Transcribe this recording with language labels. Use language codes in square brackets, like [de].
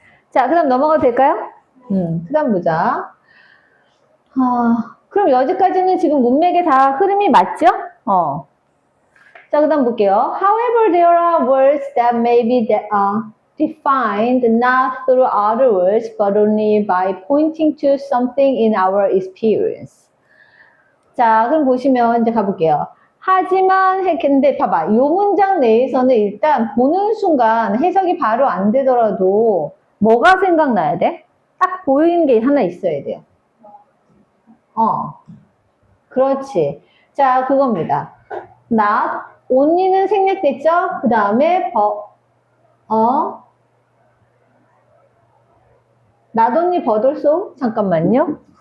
[ko] 자, 그 다음 넘어가도 될까요? 그 다음 보자. 그럼 여기까지는 지금 문맥에 다 흐름이 맞죠? 자, 그 다음 볼게요. [en] However, there are words that may be defined not through other words, but only by pointing to something in our experience. [ko] 자, 그럼 보시면 이제 가볼게요. 하지만 근데 봐봐. 이 문장 내에서는 일단 보는 순간 해석이 바로 안 되더라도 뭐가 생각나야 돼? 딱 보이는 게 하나 있어야 돼요. 그렇지. 자, 그겁니다. not, only는 생략됐죠? 그 다음에 [en] not only but also [ko] 잠깐만요.